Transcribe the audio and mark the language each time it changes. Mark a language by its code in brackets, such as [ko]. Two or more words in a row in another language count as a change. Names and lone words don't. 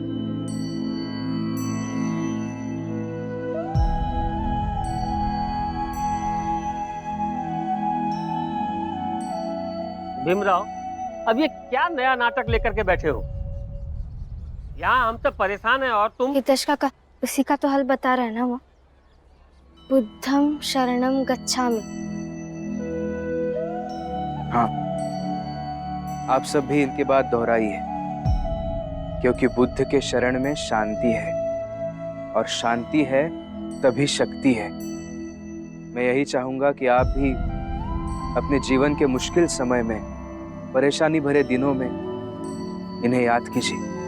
[hi] भीमराव, अब ये क्या नया नाटक लेकर के बैठे हो? यहाँ हम सब परेशान हैं और तुम। हितेश काका, उसी का तो हल बता रहे हैं ना वो। [pi] बुद्धम शरणम गच्छामि। [hi] हाँ, आप सब भी इनके बाद दोहराइए, क्योंकि बुद्ध के शरण में शांति है, और शांति है तभी शक्ति है। मैं यही चाहूंगा कि आप भी अपने जीवन के मुश्किल समय में, परेशानी भरे दिनों में इन्हें याद कीजिए।